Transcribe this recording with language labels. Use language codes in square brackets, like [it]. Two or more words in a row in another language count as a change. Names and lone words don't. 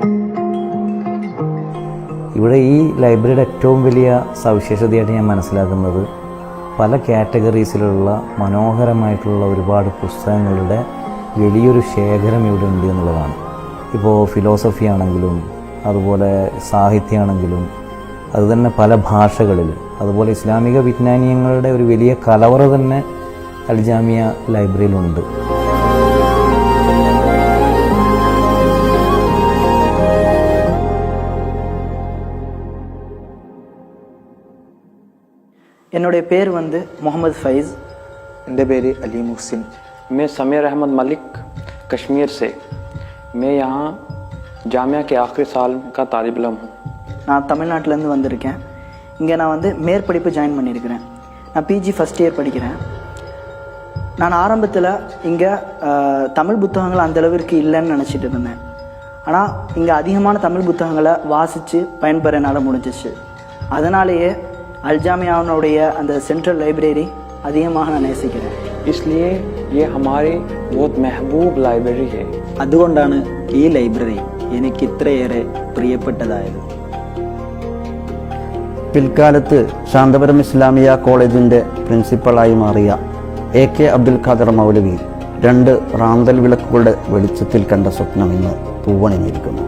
[ml] ഇവിടെ ഈ ലൈബ്രറിയുടെ ഏറ്റവും വലിയ സവിശേഷതയായിട്ട് ഞാൻ മനസ്സിലാക്കുന്നത് പല കാറ്റഗറീസിലുള്ള മനോഹരമായിട്ടുള്ള ഒരുപാട് പുസ്തകങ്ങളുടെ വലിയൊരു ശേഖരം ഇവിടെ ഉണ്ട് എന്നുള്ളതാണ്. ഇപ്പോൾ ഫിലോസഫി ആണെങ്കിലും അതുപോലെ സാഹിത്യമാണെങ്കിലും അതുതന്നെ പല ഭാഷകളിൽ, അതുപോലെ ഇസ്ലാമിക വിജ്ഞാനീയങ്ങളുടെ ഒരു വലിയ കലവറ തന്നെ അൽജാമിയ ലൈബ്രറിയിലുണ്ട്. [ta] என்னுடைய பேர் முகமது ஃபைஸ். [ml] എൻ്റെ പേര് അലി മുഹ്സിൻ. [hi] मैं समीर अहमद मलिक कश्मीर से। मैं यहाँ जामिया के आखिरी साल का तालिब इल्म हूँ. [ta] நான் தமிழ்நாட்டிலேருந்து வந்திருக்கேன். இங்கே நான் மேற்படிப்பு ஜாயின் பண்ணியிருக்கிறேன். நான் PG [en] first year [ta] படிக்கிறேன். நான் ஆரம்பத்தில் இங்கே தமிழ் புத்தகங்கள் அந்தளவிற்கு இல்லைன்னு நினச்சிட்டு இருந்தேன். ஆனால் இங்கே அதிகமான தமிழ் புத்தகங்களை வாசித்து பயன்பெற என்னால் முடிஞ்சிச்சு. அதனாலேயே அல்ஜாமியாவுடைய அந்த [en] central library [ta] அதிகமாக நான் நேசிக்கிறேன். [hi] इसलिए ये हमारी बहुत महबूब लाइब्रेरी है. [ml] അതുകൊണ്ടാണ് ഈ ലൈബ്രറി എനിക്ക് ഇത്രയേറെ പ്രിയപ്പെട്ടതായത്. പിൽക്കാലത്ത് ശാന്തപുരം ഇസ്ലാമിയ കോളേജിൻ്റെ പ്രിൻസിപ്പളായി മാറിയ AK അബ്ദുൽ ഖാദർ മൗലവി രണ്ട് റാന്തൽ വിളക്കുകളുടെ വെളിച്ചത്തിൽ കണ്ട സ്വപ്നം ഇന്ന് പൂവണിഞ്ഞിരിക്കുന്നു.